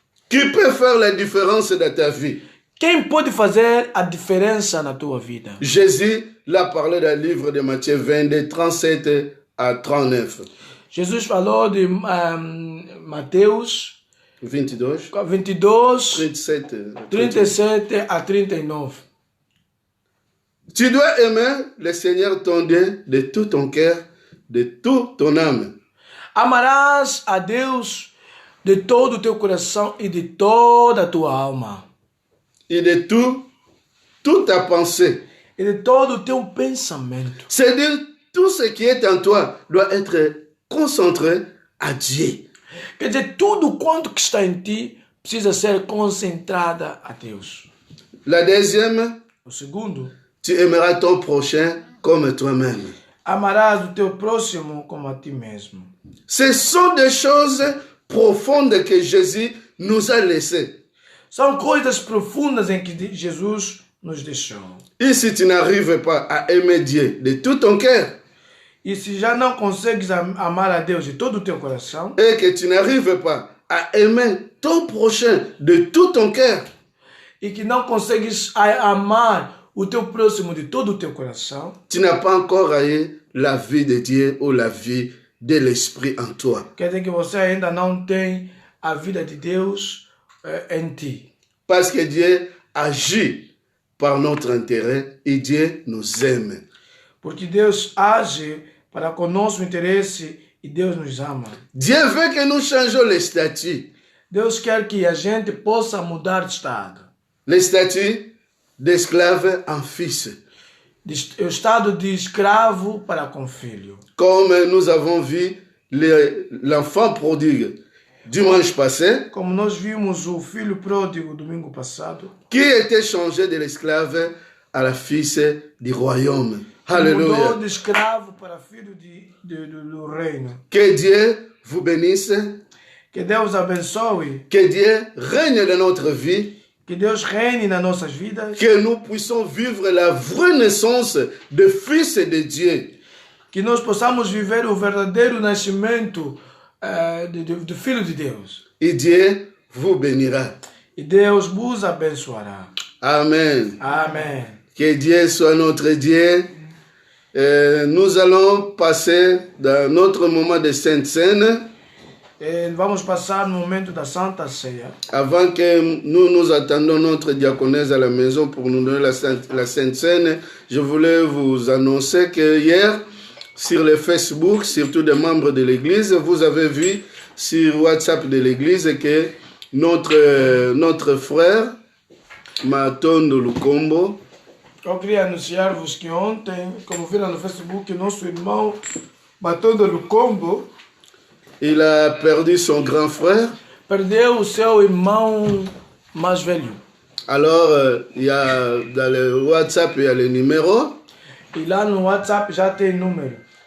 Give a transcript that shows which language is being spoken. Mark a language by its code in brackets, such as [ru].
[fr] Qui peut faire la différence dans ta vie? [pt] Quem pode fazer a diferença na tua vida? [fr] Jésus l'a parlé dans le livre de Matthieu 22, 37 à 39. [pt] Jesus falou de Mateus 22, 22, 37. 37 a 39. [fr] Tu dois aimer le Seigneur ton Dieu de tout ton cœur, de toute ton âme. [pt] Amarás a Deus de todo o teu coração e de toda a tua alma. [fr] Et de toute ta pensée. [pt] E de todo o teu pensamento. [fr] C'est-à-dire, tout ce qui est en toi doit être concentré à Dieu. [pt] Quer dizer, tudo quanto que está em ti precisa ser concentrada a Deus. [fr] La deuxième, [pt] O segundo, [fr] tu aimeras ton prochain comme toi-même. [pt] amarás o teu próximo como a ti mesmo. [fr] Ce sont des choses profondes que Jésus nous a laissées. [pt] São coisas profundas em que Jesus nos deixou. [fr] Et si tu n'arrives pas à aimer Dieu de tout ton cœur, [pt] E se já não consegues amar a Deus de todo o teu coração, [fr] et que tu n'arrives pas à aimer ton prochain de tout ton cœur, [pt] e que não consegues amar o teu próximo de todo o teu coração, [fr] tu n'as pas encore eu la vie de Dieu ou la vie de l'Esprit en toi. [pt] quer dizer que você ainda não tem a vida de Deus em ti. [fr] Parce que Dieu agit par notre intérêt et Dieu nous aime. [pt] Porque Deus age para com nosso interesse e Deus nos ama. [fr] Dieu veut que nous changions le statut. [pt] Deus quer que a gente possa mudar de estado. [fr] Le statut d'esclave en fils. [pt] O estado de escravo para com filho. [fr] Comme nous avons vu l'enfant prodigue dimanche passé, [pt] Como nós vimos o filho pródigo domingo passado, [fr] qui était changé de l'esclave à la fils du royaume. Alléluia. [pt] mudou de escravo para filho do reino. [fr] Que Dieu vous bénisse. [pt] Que Deus abençoe, [fr] Que Dieu règne dans notre vie. [pt] que Deus reine nas nossas vidas, [fr] Que nous puissions vivre la vraie naissance de fils de Dieu. [pt] que nós possamos viver o verdadeiro nascimento do Filho de Deus. [fr] Et Dieu vous bénira. [pt] E Deus vos abençoará. [fr] Amen. [pt] Amém. [fr] Que Dieu soit notre Dieu. Nous allons passer dans notre moment de Sainte Seine. [pt] Vamos passar no momento da Santa Ceia. [fr] Avant que nous attendons notre diaconesse à la maison pour nous donner la Sainte Seine, je voulais vous annoncer que hier, sur le Facebook, surtout des membres de l'Église, vous avez vu sur WhatsApp de l'Église que notre frère, Matondo Lukombo, [pt] Eu queria anunciar-vos que ontem, como viram no Facebook, nosso irmão Matondo Lukombo [fr] il a perdu son grand frère [pt] perdeu o seu irmão [en] much value. [fr] Alors, il y a dans le WhatsApp, il y a le numéro. [pt] E lá no WhatsApp já tem número.